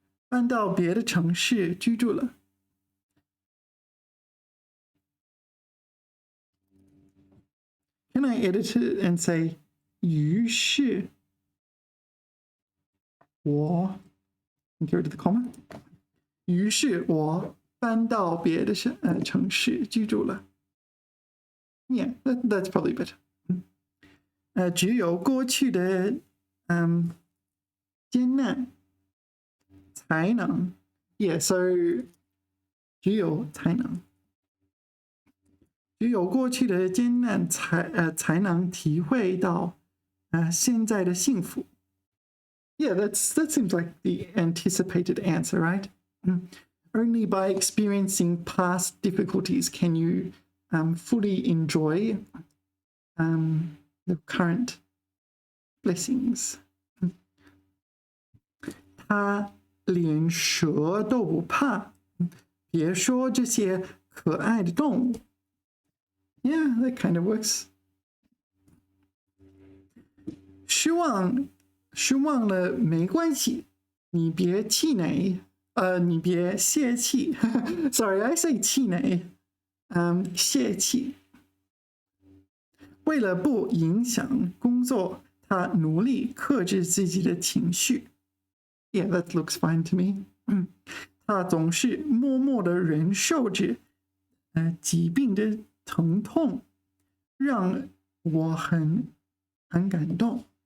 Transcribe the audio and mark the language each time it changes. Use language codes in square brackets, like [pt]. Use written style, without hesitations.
[zh] 搬到别的城市居住了. [en] Can I edit it and say [zh] 于是我 [en] get rid of the comma. [zh] 于是我搬到别的城市居住了. [en] Yeah, that's probably better. [zh] 只有过去的艰难才能. [en] Yeah, so 只有才能. [zh] 只有过去的艰难才能体会到现在的幸福. [en] Yeah, that seems like the anticipated answer, right? Only by experiencing past difficulties can you fully enjoy the current blessings. [zh] 他连蛇都不怕，别说这些可爱的动物. [en] Yeah, that kind of works. [zh] 失望了没关系，你别气馁，你别泄气。 [en] Sorry, I say [zh] 气馁，泄气。为了不影响工作，他努力克制自己的情绪。 [en] Yeah, that looks fine to me. [zh] 他总是默默地忍受着疾病的疼痛，让我很感动。